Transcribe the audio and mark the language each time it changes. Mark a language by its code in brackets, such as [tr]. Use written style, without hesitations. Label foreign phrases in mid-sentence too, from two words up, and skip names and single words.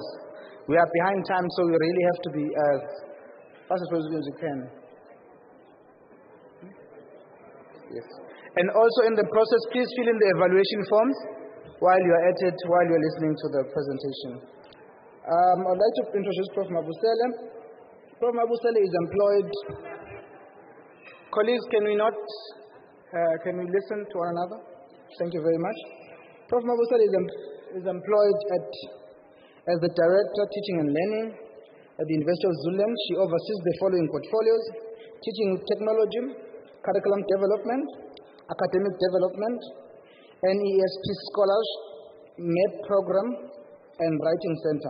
[en] We are behind time, so we really have to be as fast as possible as we can. Yes. And also in the process, please fill in the evaluation forms while you're at it, while you're listening to the presentation. I'd like to introduce Prof. Mabusela. Prof. Mabusela is employed. Colleagues, can we listen to one another? Thank you very much. Prof. Mabusela is employed as the Director, Teaching and Learning at the University of Zululand. She oversees the following portfolios: teaching technology, curriculum development, academic development, NESP scholars, MEP program, and writing center.